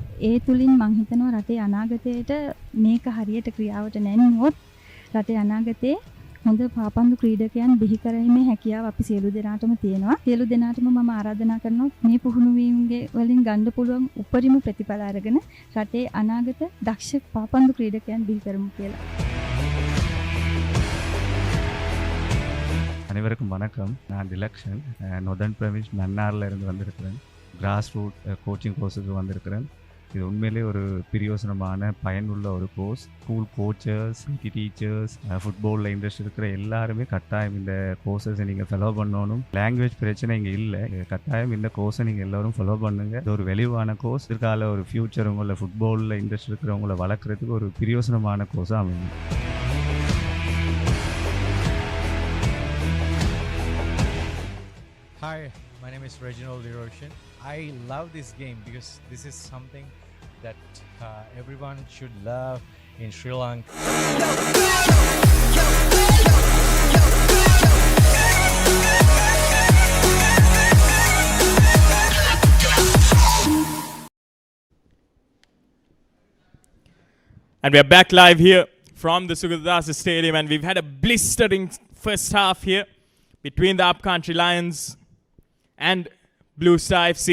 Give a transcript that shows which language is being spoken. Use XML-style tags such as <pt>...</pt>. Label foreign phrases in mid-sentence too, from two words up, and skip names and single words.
<si>ඒ තුලින් මම හිතනවා රටේ අනාගතයට මේක හරියට ක්‍රියාවට නැන්නුවොත් රටේ අනාගතේ හොඳ පාපන්දු ක්‍රීඩකයන් බිහි කරීමේ හැකියාව අපි සියලු දෙනාටම තියෙනවා. සියලු දෙනාටම මම ආරාධනා කරනවා මේ පුහුණුවීම්ගේ වලින් ගන්න පුළුවන් උපරිම ප්‍රතිඵල අරගෙන රටේ අනාගත දක්ෂ පාපන්දු ක්‍රීඩකයන් බිහි කරමු කියලා.</si> <ta>அனைவருக்கும் வணக்கம். நான் டிலக்ஷன் நொதர்ன் ப்ரவின்ஸ் மன்னாரில் இருந்து வந்திருக்கிறேன்.</ta> <en>grass root coaching</en> <ta>கோர்ஸுக்கு வந்திருக்கிறேன். இது உண்மையிலே ஒரு பிரயோசனமான பயனுள்ள ஒரு கோர்ஸ்.</ta> <en>school coachers, PT teachers,</en> <ta>ஃபுட்பாலில் இன்ட்ரெஸ்ட் இருக்கிற எல்லாருமே கட்டாயம் இந்த கோர்ஸஸை நீங்கள் ஃபாலோ பண்ணணும். லாங்குவேஜ் பிரச்சனை இங்கே இல்லை. கட்டாயம் இந்த கோர்ஸை நீங்கள் எல்லோரும் ஃபாலோ பண்ணுங்கள். இது ஒரு வெளிவான கோர்ஸ். இதற்கால ஒரு ஃப்யூச்சர் உங்களை ஃபுட்பாலில் இன்ட்ரெஸ்ட் இருக்கிறவங்கள வளர்க்குறதுக்கு ஒரு பிரயோசனமான கோர்ஸாக அமையும்.</ta> <en>Hi, my name is Reginald Deroshan. I love this game because this is something that everyone should love in Sri Lanka. And we are back live here from the Sugadasa Stadium, and we've had a blistering first half here between the Upcountry Lions and Blue Star FC.</en>